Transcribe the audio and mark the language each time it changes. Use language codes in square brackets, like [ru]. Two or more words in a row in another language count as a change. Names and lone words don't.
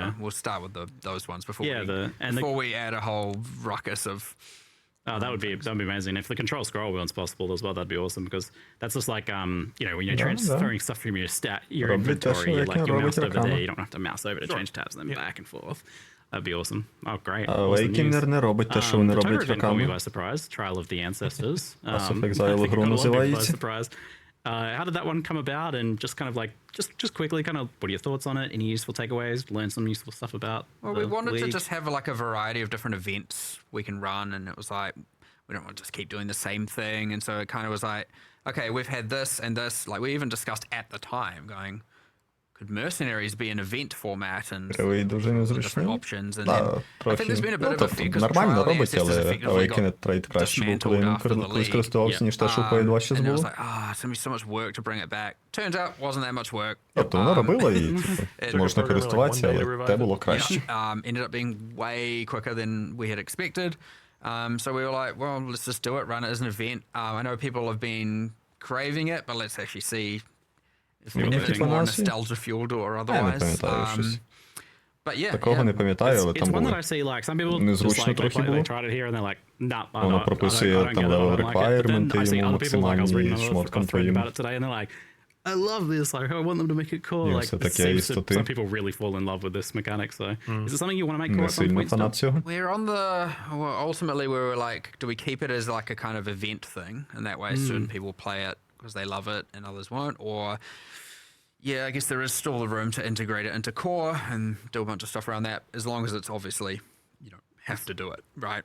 [en] So we'll start with those ones before we add a whole ruckus of. Oh, that'd be amazing. If the control scroll wheel's possible as well, that'd be awesome, because that's just like when you're transferring stuff from your inventory, like you mouse over there, you don't have to mouse over to change tabs and then back and forth. That'd be awesome. Oh, great. [uk] Awakener не робить те, що вони роблять роками. [en] By surprise, Trial of the Ancestors. [uk] Path of Exile гру називається. [en] How did that one come about? And just kind of like, just quickly, kind of, what are your thoughts on it? Any useful takeaways? Learn some useful stuff about. Well, we wanted to just have like a variety of different events we can run, and it was like we don't want to just keep doing the same thing, and so it kind of was like, okay, we've had this and this. Like we even discussed at the time, going, could mercenaries be an event format and [uk] дуже [en] different options? And then I think there's been a bit of a fear because [uk] нормально [en] Trial of the [uk] робить, [en] Ancestors [uk] але [en] effectively got [uk] Awakened Trade краще був, коли [en] dismantled [uk] він [en] after the [uk] колись [en] league. [uk] користувався, ніж те, що в PoE 2 ще [en] And it was [uk] було. [en] like, it's gonna be so much work to bring it back. Turns out, wasn't that much work. [uk] Тобто воно робило і можна користуватися, але те було краще. [en] Ended up being way quicker than we had expected. So we were like, well, let's just do it, run it as an event. I know people have been craving it, but let's actually see if it's more nostalgia fueled or otherwise. But yeah, [uk] такого не пам'ятаю, але там було незручно трохи було. Воно прописує там [en] level requirement, [uk] йому максимальні шмотком твоїм. [en] I love this. Like, I want them to make it cool. Like, it seems to, some people really fall in love with this mechanic. So, is it something you want to make core at some point? We're on the. Well, ultimately, we were like, do we keep it as like a kind of event thing, and that way certain people play it because they love it and others won't, or I guess there is still the room to integrate it into core and do a bunch of stuff around that, as long as it's obviously you don't have to do it, right?